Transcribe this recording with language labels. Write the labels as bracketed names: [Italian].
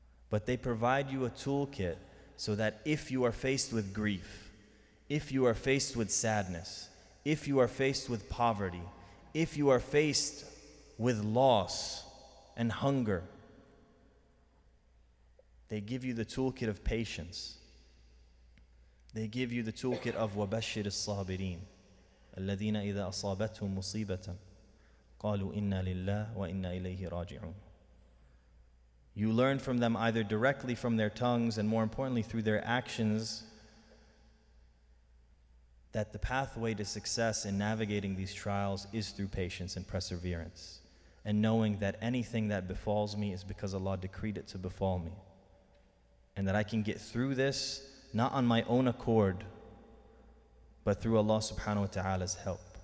[English] But they provide you a toolkit so that if you are faced with grief, if you are faced with sadness, if you are faced with poverty, if you are faced with loss and hunger, they give you the toolkit of patience. They give you the toolkit of [Arabic] وَبَشِّرِ الصَّابِرِينَ الَّذِينَ إِذَا أَصَابَتْهُمْ مُصِيبَةً قَالُوا إِنَّا لِلَّهِ وَإِنَّا إِلَيْهِ رَاجِعُونَ. [English] You learn from them either directly from their tongues and more importantly through their actions that the pathway to success in navigating these trials is through patience and perseverance, and knowing that anything that befalls me is because Allah decreed it to befall me, and that I can get through this not on my own accord but through Allah subhanahu wa ta'ala's help.